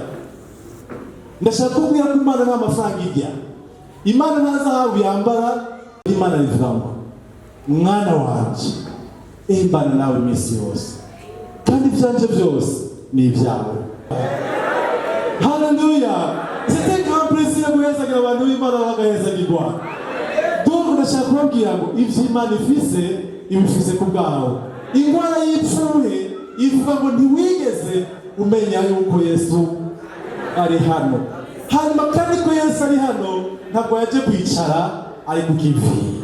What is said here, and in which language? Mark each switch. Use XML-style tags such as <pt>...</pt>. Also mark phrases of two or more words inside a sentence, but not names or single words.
<rw>Ndashaka kubwira ko Imana nta mafaranga irya. Imana nta zahabu yambara. Imana ivuga ngo mwana wanje mbana nawe iminsi yose kandi ibyanje byose ni ibyawe. Haleluya.</rw> <fr>C'était grand plaisir</fr> <rw>guhezagira abantu b'Imana bagahezagirwa. Donc ndashaka kubabwira ngo ibyo Imana ifise ibifise ku bwawe. Ingwara y'ipfuye ivuga ngo ntiwigeze umenya yuko Yesu ari hano. Hanyuma kandi ko Yesu ari hano ntabwo yaje kwicara, ari ku kivi.</rw>